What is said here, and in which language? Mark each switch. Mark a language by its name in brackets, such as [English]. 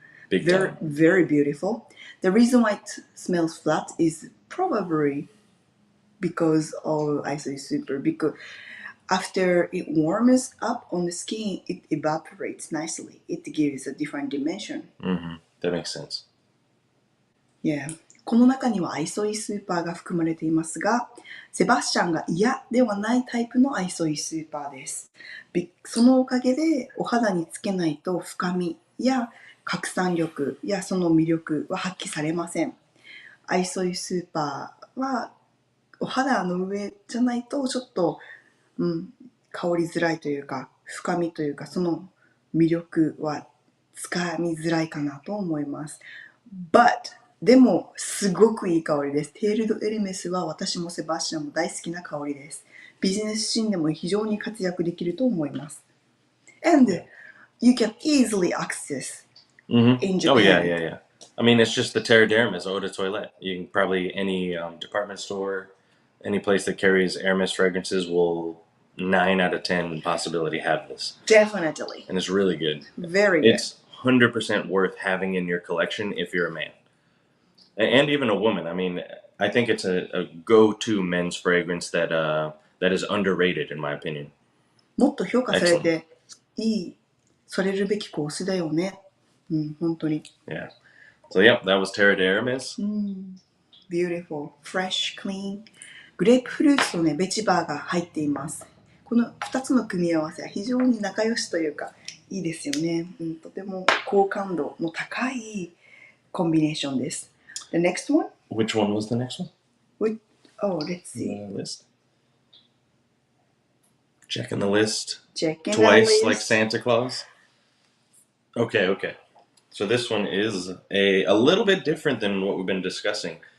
[English] Very beautiful. The reason why it smells flat is probably because of ISOE super, because after it warms up on the skin, it evaporates nicely. It gives a different dimension. That makes sense. Yeah. [Japanese] この中にはアイソイスーパーが含まれていますが、セバスチャンが嫌ではないタイプのアイソイスーパーです。そのおかげでお肌につけないと深みや拡散力やその魅力は発揮されません。愛想いスーパーはお肌の上じゃないとちょっと、香りづらいというか深みというかその魅力はつかみづらいかなと思います。 [English] But [Japanese] でもすごくいい香りです。テール・ド・エルメスは私もセバスチャンも大好きな香りです。ビジネスシーンでも非常に活躍できると思います。 [English] And you can easily access in Japan. Oh yeah. I mean, it's just the Terre d'Hermes eau de toilette. You can probably any department store, any place that carries Hermes fragrances will 9 out of 10 possibility have this. Definitely. And it's really good. Very good. It's 100% worth having in your collection if you're a man. And even a woman. I mean, I think it's a go-to men's fragrance that is underrated in my opinion. [Japanese] もっと評価されていい、されるべき香水だよね。本当に。 [English] Yeah. So yeah, that was Terre d'Hermes. Beautiful, fresh, clean. [Japanese] グレープフルーツとね、ベチバーが入っています。この2つの組み合わせは非常に仲良しというかいいですよね。とても好感度の高いコンビネーションです。 [English] The next one? Which one was the next one? Let's see. The list. Checking the list. Checking Twice, the list. like Santa Claus. Okay. So this one is a little bit different than what we've been discussing.